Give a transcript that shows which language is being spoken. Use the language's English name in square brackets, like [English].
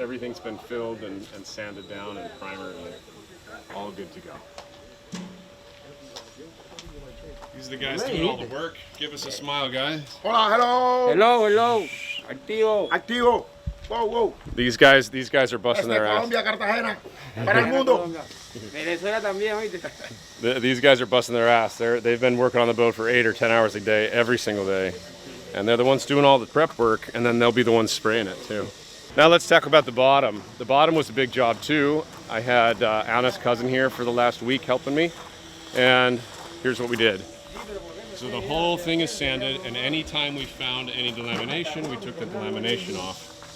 [English] Everything's been filled and sanded down and primered, and all good to go. These are the guys doing all the work. Give us a smile, guys. [Spanish] Hola, [English] hello. Hello, hello. [Spanish] Activo. Activo. [English] Whoa, whoa. These guys are busting their ass. [Spanish] Colombia, Cartagena. Para el mundo. Venezuela también, oíste. [English] These guys are busting their ass. They've been working on the boat for 8 or 10 hours a day, every single day. And they're the ones doing all the prep work, and then they'll be the ones spraying it too. Now let's talk about the bottom. The bottom was a big job too. I had Anna's cousin here for the last week helping me. And here's what we did. So the whole thing is sanded, and anytime we found any delamination, we took the delamination off.